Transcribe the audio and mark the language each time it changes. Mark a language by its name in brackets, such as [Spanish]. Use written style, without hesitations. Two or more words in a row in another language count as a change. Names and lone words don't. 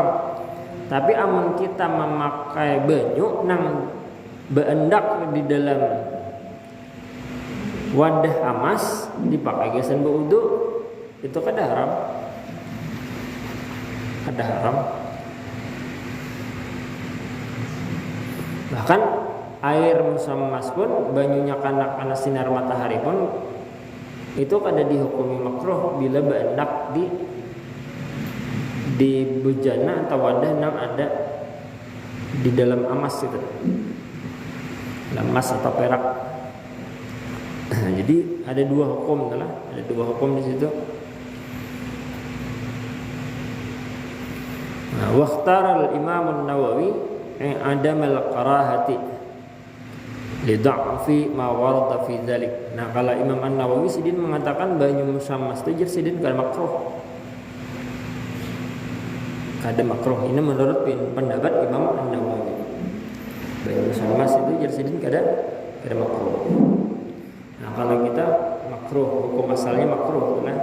[Banjar] Tapi amun kita memakai banyu nang beendak di dalam wadah emas dipakai gesan berwudu itu kada haram. [Indonesian] Kada haram. Bahkan air musammas pun banyunya karena sinar matahari pun itu kada dihukumi makruh bila beendak di bejana atau wadah yang ada di dalam emas itu, emas atau perak. Jadi ada dua hukum di situ. [Arabic] واختار الإمام النووي عدم الكراهة لضعف ما ورد في ذلك. [Banjar] Nah, kalau Imam An-Nawawi sidin mengatakan banyu musammas itu sidin kada makruh. Kada makruh. [Indonesian] Ini menurut pendapat Imam An-Nawawi. [Banjar] Banyu musammas itu sidin kada makruh. [Indonesian] Nah, kalau kita makruh, hukum asalnya makruh kan.